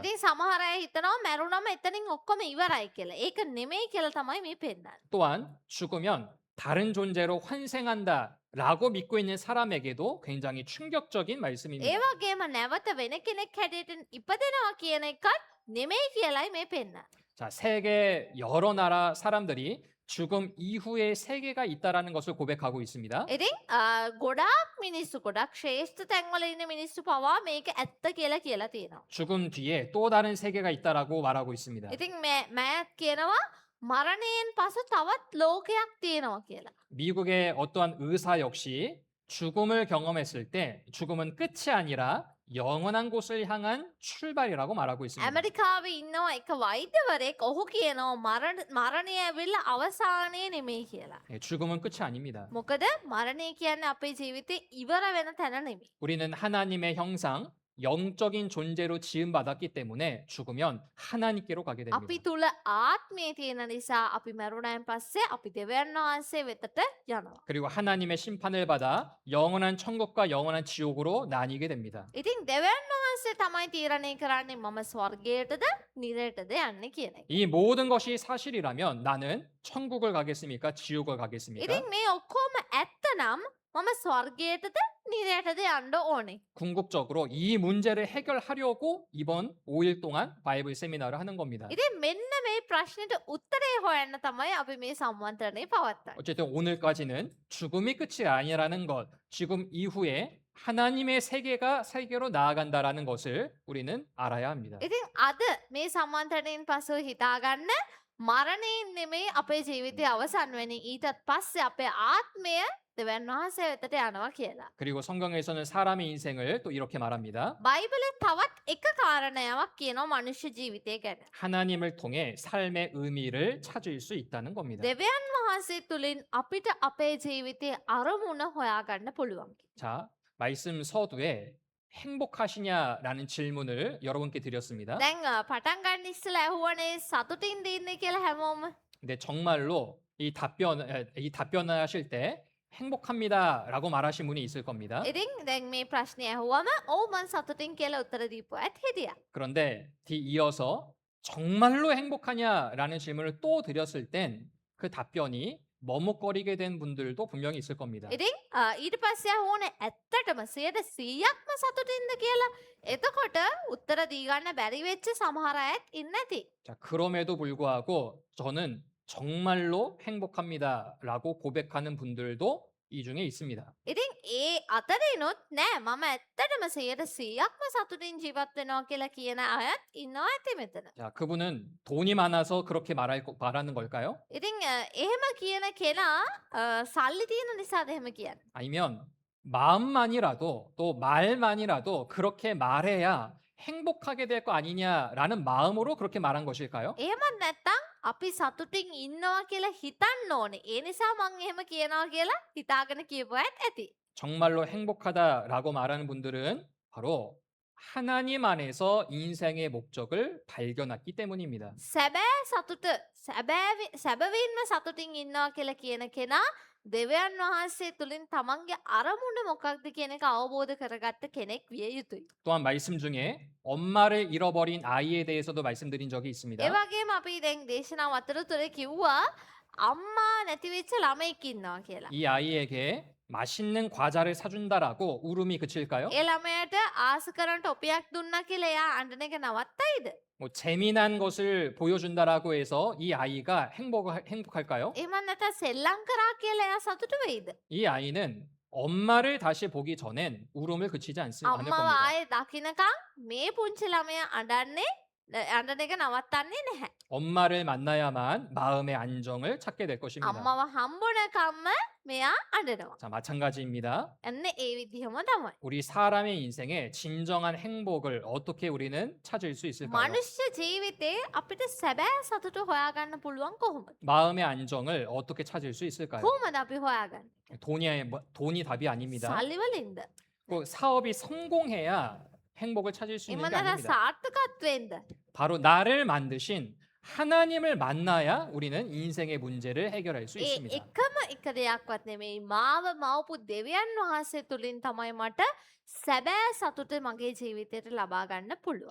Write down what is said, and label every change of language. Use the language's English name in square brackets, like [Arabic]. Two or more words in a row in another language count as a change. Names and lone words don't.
[Sinhala] ඉතින් සමහර අය හිතනවා මැරුණම එතනින් ඔක්කොම ඉවරයි කියලා. ඒක නෙමෙයි කියලා තමයි මේ පෙන්නන්නේ. [Korean] 또한 죽으면 다른 존재로 라고 믿고 있는 사람에게도 굉장히 충격적인 [Sinhala] ඒ [Korean] 말씀입니다. [Sinhala] වගේම නැවත වෙන කෙනෙක් හැටියට ඉපදෙනවා කියන එකත් නෙමෙයි කියලයි මේ පෙන්න. [Korean] 자, 세계 여러 나라 사람들이 죽음 이후에 세계가 있다라는 것을 고백하고 있습니다. [Sinhala] ඉතින් ගොඩාක් මිනිස්සු ගොඩක් ශ්‍රේෂ්ඨ තැන්වල ඉන්න මිනිස්සු පවා මේක ඇත්ත කියලා කියලා තියෙනවා. [Korean] 죽음 뒤에 또 다른 세계가 있다라고 말하고 있습니다. [Sinhala] ඉතින් මෑත් කියනවා මරණයෙන් පසු තවත් ලෝකයක් තියෙනවා කියලා. [Korean] 미국의 어떠한 의사 역시 죽음을 경험했을 때 죽음은 끝이 아니라 영원한 곳을 향한 출발이라고 말하고 있습니다. [Sinhala] ඇමරිකාවේ ඉන්නවා එක වෛද්‍යවරයෙක් ඔහු කියනවා මරණය ඇවිල්ලා අවසානය නෙමෙයි කියලා. [Korean] 예, 죽음은 끝이 아닙니다. [Sinhala] මොකද මරණය කියන්නේ අපේ ජීවිතේ ඉවර වෙන තැන නෙමෙයි. [Korean] 우리는 하나님의 형상, 영적인 존재로 지음받았기 때문에 죽으면 하나님께로 가게 됩니다. [Sinhala] අපි තුල ආත්මය තියෙන නිසා අපි මරුණාන් පස්සේ අපි දෙවියන් වහන්සේ වෙතට යනවා. [Korean] 그리고 하나님의 심판을 받아 영원한 천국과 영원한 지옥으로 나뉘게 됩니다. [Sinhala] ඉතින් දෙවියන් වහන්සේ තමයි තීරණය කරන්නේ මම ස්වර්ගයටද නිරයටද යන්නේ කියන එක. [Korean] 이 모든 것이 사실이라면 나는 천국을 가겠습니까? 지옥을 가겠습니까? [Sinhala] ඉතින් මේ ඔක්කොම ඇත්තනම් මම ස්වර්ගයටද නිරයටද යන්න ඕනේ. [Korean] 궁극적으로 이 문제를 해결하려고 이번 5일 동안 바이블 세미나를 하는 겁니다. [Sinhala] ඉතින් මෙන්න මේ ප්‍රශ්නෙට උත්තරේ හොයන්න තමයි අපි මේ සම්මන්ත්‍රණය පවත්වන්නේ. [Korean] 어쨌든 오늘까지는 죽음이 끝이 아니라는 것, 죽음 이후에 하나님의 세계로 나아간다라는 것을 우리는 알아야 합니다. [Sinhala] ඉතින් අද මේ සම්මන්ත්‍රණයෙන් පසුව හිතාගන්න මරණයෙන් නෙමෙයි අපේ ජීවිතය අවසන් වෙන්නේ ඊටත් පස්සේ අපේ ආත්මය දෙවියන් වහන්සේ වෙතට යනවා කියලා. [Korean] 그리고 성경에서는 사람의 인생을 또 이렇게 말합니다. [Sinhala] බයිබලේ තවත් එක කාරණාවක් කියනවා මනුෂ්‍ය ජීවිතය ගැන. [Korean] 하나님을 통해 삶의 의미를 찾을 수 있다는 겁니다. [Sinhala] දෙවියන් වහන්සේ තුලින් අපිට අපේ ජීවිතයේ අරමුණ හොයාගන්න පුළුවන්. [Korean] 자, 말씀 서두에 행복하시냐라는 질문을 여러분께 드렸습니다. [Sinhala] දැන් පටන් ගන්න ඉස්සලා ඇහුවනේ සතුටින් දින්නේ කියලා හැමෝම. [Korean] 근데 정말로 이 답변을 하실 때 행복합니다라고 말하신 분이 있을 겁니다. [Sinhala] ඉතින් දැන් මේ ප්‍රශ්නේ ඇහුවම ඔව් මං සතුටින් කියලා උත්තර දීපු ඇත් හිටියා. [Korean] 그런데 뒤이어서 정말로 행복하냐라는 질문을 또 드렸을 땐 그 답변이 머뭇거리게 된 분들도 분명히 있을 겁니다. [Sinhala] ඉතින් ඊට පස්සේ ඇහුවනේ ඇත්තටම 100%ක්ම සතුටින්ද කියලා. එතකොට උත්තර දී ගන්න බැරි වෙච්ච සමහර අයත් ඉන්න ඇති. [Korean] 자, 그럼에도 불구하고 저는 정말로 행복합니다라고 고백하는 분들도 이 중에 있습니다. [Sinhala] ඉතින් ඒ අතරිනුත් නෑ මම ඇත්තටම 100%ක්ම සතුටින් ජීවත් වෙනවා කියලා කියන අයත් ඉන්නවා ඇති මෙතන. [Korean] 자, 그분은 돈이 많아서 그렇게 말하는 걸까요? [Sinhala] ඉතින් එහෙම කියන කෙනා සල්ලි තියෙන නිසාද එහෙම කියන්නේ? [Korean] 아니면 마음만이라도 또 말만이라도 그렇게 말해야 행복하게 될 거 아니냐라는 마음으로 그렇게 말한 것일까요? [Sinhala] එහෙමත් නැත්තම් අපි සතුටින් ඉන්නවා කියලා හිතන්න ඕනේ. ඒ නිසා මං එහෙම කියනවා කියලා හිතාගෙන කියපු අයත් ඇති. [Korean] 정말로 행복하다라고 말하는 분들은 바로 하나님 안에서 인생의 목적을 발견했기 때문입니다. [Sinhala] සැබෑ සතුට සැබවින්ම සතුටින් ඉන්නවා කියලා කියන කෙනා දෙවියන් වහන්සේ තුලින් තමන්ගේ අරමුණ මොකක්ද කියන එක අවබෝධ කරගත්ත කෙනෙක් විය යුතුයි. [Korean] 또한 말씀 중에 엄마를 잃어버린 아이에 대해서도 말씀드린 적이 있습니다. [Sinhala] ඒ වගේම අපි දැන් දේශනාව අතරතුර කිව්වා අම්මා නැති වෙච්ච ළමෙක් ඉන්නවා කියලා. [Korean] 이 아이에게 맛있는 과자를 사준다라고 울음이 그칠까요? [Sinhala] ඒ ළමයාට ආස කරන ටොපියක් දුන්නා කියලා එයා අඬන එක නවත්තයිද? [Korean] 뭐 재미난 것을 보여준다라고 해서 이 아이가 행복할까요? [Sinhala] එහෙම නැත්නම් සෙල්ලම් කරා කියලා එයා සතුටු වෙයිද? [Korean] 이 아이는 엄마를 다시 보기 전엔 울음을 그치지 않을 [Sinhala] අම්මාව [Korean] 겁니다. [Sinhala] ආයේ දකින්නකම් මේ පුංචි ළමයා අඬන එක නවත්තන්නේ නැහැ. [Korean] 엄마를 만나야만 마음의 안정을 찾게 될 것입니다. [Sinhala] අම්මව හම්බුනකම්ම මෙයා අඬනවා. [Korean] 자, 마찬가지입니다. [Sinhala] අන්න ඒ විදිහම තමයි. [Korean] 우리 사람의 인생에 진정한 행복을 어떻게 우리는 찾을 수 있을까요? [Sinhala] මනුෂ්‍ය ජීවිතේ අපිට සැබෑ සතුට හොයාගන්න පුළුවන් කොහොමද? [Korean] 마음의 안정을 어떻게 찾을 수 있을까요? [Sinhala] කොහොමද අපි හොයාගන්නේ? [Korean] 돈이 답이 아닙니다. [Sinhala] සල්ලි වලින්ද? [Korean] 그 사업이 성공해야 행복을 찾을 수 [Sinhala] එහෙම [Korean] 있는 게 [Sinhala] නැත්නම් [Korean] 아닙니다. [Sinhala] සාර්ථකත්වෙන්ද? [Korean] 바로 나를 만드신 하나님을 만나야 우리는 인생의 문제를 해결할 수 [Sinhala] ඒ [Korean] 있습니다. [Sinhala] එකම එක දෙයක්වත් නෙමෙයි මාව මවපු දෙවියන් වහන්සේ තුලින් තමයි මට සැබෑ සතුට මගේ ජීවිතයට ලබා ගන්න පුළුවන්.